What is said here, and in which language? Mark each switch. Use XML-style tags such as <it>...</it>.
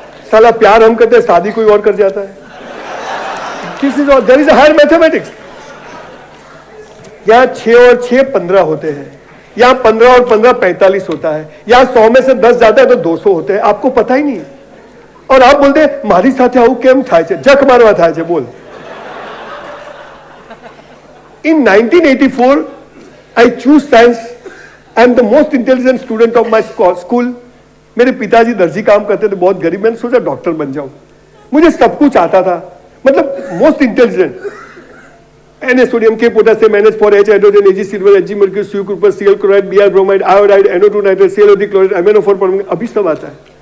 <hi>साला प्यार हम करते हैं, शादी कोई और कर जाता है।</hi> <en>This is all, there is a higher mathematics.</en> <hi>यहाँ 6 और 6 15 होते हैं, यहाँ 15 और 15 45 होता है, यहाँ 100 में से 10 जाता है तो 200 होते हैं, आपको पता ही नहीं। और आप बोलते हैं</hi> <gu>मारी साथे आવું કેમ થાય છે, જક મારવા થાય છે, બોલ।</gu> <en>In 1984 I choose science. I am the most intelligent student of my school.</en> <hi>मेरे पिताजी दर्जी काम करते थे, बहुत गरीब, मैंने सोचा डॉक्टर बन जाऊं। मुझे सब कुछ आता था, मतलब most intelligent. Na sodium, K potassium, NH for H hydrogen, Ag silver, Ag mercury, Cu copper, Cl chloride, Br bromide, iodide, NO2 nitrate, ClO3 chloride, MnO4 forming, अभी सब आता है।</hi>